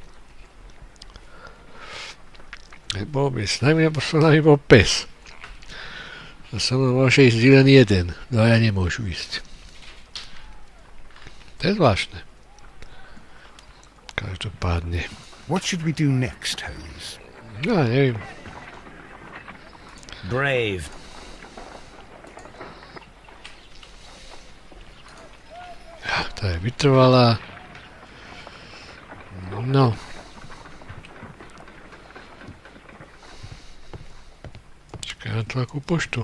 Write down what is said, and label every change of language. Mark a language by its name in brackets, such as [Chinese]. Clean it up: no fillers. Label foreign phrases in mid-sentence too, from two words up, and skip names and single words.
[Slovak] Nebol by s nami, lebo s nami bol pes. A so mnou môže ísť len jeden, no ja nemôžu ísť. To je zvláštne. Každopádne. [English] What should we do next, Holmes? [Slovak] No, neviem. Brave. Tá je vytrvalá. No. Čakaj na tlaku poštu.